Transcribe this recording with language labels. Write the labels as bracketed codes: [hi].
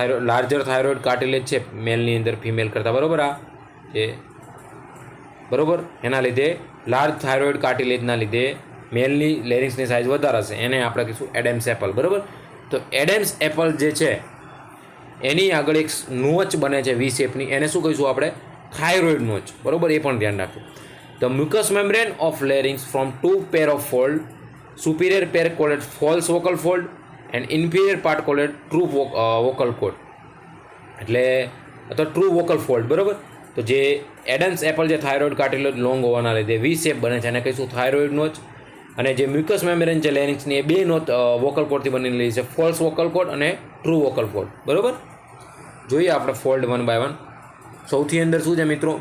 [gu] Larger thyroid cartilage છે મેલની અંદર female કરતાં. બરાબર. આ જે બરાબર એના લીધે લાર્જ થાઇરોઇડ કાર્ટિલેજના લીધે મેલની લેરિંગ્સની સાઇઝ વધારે હશે. એને આપણે કહીશું એડમ્સ એપલ. બરાબર. તો એડમ્સ એપલ જે છે એની આગળ એક નોચ બને છે વી શેપની, એને શું કહીશું આપણે? Thyroid notch. બરાબર. એ પણ ધ્યાન રાખજો. [en] The mucous membrane of larynx from 2 pair of fold, superior pair called false vocal fold and inferior part called true vocal cord. [gu] એટલે અથવા ટ્રુ વોકલ ફોલ્ડ. બરાબર. તો જે એડમ્સ એપલ જે થાઇરોઇડ કાર્ટિલેજ લોંગ હોવાના લીધે વી શેપ બને છે એને કહીશું થાઇરોઇડ નોચ. અને જે મ્યુકસ મેમ્બ્રેન છે લેરિંક્સની એ 2 નોચ વોકલ કોડથી બનેલી છે, ફોલ્સ વોકલ કોડ અને ટ્રુ વોકલ કોડ. બરાબર. જોઈએ આપણે ફોલ્ડ 1 by 1. સૌથી અંદર શું છે મિત્રો?